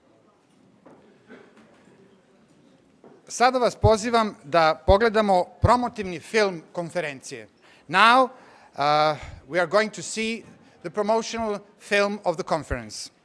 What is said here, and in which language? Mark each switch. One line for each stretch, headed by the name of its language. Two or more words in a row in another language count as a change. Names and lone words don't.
Croatian: Sada vas pozivam da pogledamo promotivni film konferencije.
English: Now, we are going to see the promotional film of the conference.